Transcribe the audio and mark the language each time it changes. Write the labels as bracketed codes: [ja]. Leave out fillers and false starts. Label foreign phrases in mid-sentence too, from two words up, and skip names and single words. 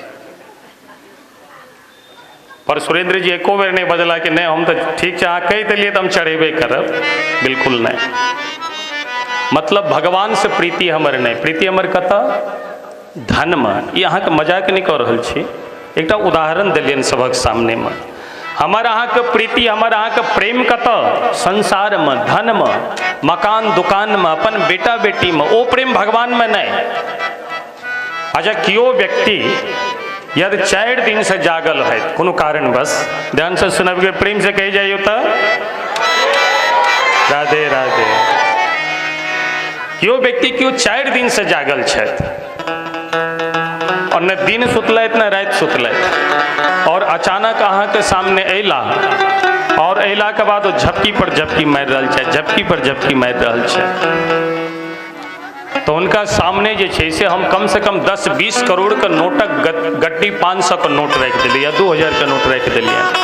[mai] पर सुरेंद्र जी एको बेर नहीं बजला कि नहीं हम तो ठीक है अहाँ कहि देलिए तो हम चढ़ेबे करब, बिल्कुल नहीं। मतलब भगवान से प्रीति हमर नहीं, प्रीति हमर कतऽ धन में। ये अहाँ के मजाक नहीं कर रहल छी, एकटा उदाहरण देलियन सबक सामने में। हमर अहाँ के प्रीति हमर अहाँ के प्रेम कतऽ संसार में, धन में, मकान दुकान में, अपन बेटा बेटी में, ओ प्रेम भगवान में नहीं। अच्छा कियो व्यक्ति यदि 4 दिन से जागल है कोनो कारणवश, ध्यान से सुनब, प्रेम से कही जाइयो तो राधे राधे। क्यों व्यक्ति क्यों 4 दिन से जागल है और न दिन सुतलैत न रात सुतलैत, और अचानक अहाँ के सामने अयला और अयला के बाद झपकी पर झपकी मारि रहल छै, झपकी पर झपकी मारि रहल छै, तो उनका सामने जे छै से हम कम से कम 10-20 करोड़ के नोटक गड्डी 500 के नोट रख दिलिए, 2000 के नोट रख दिलिए।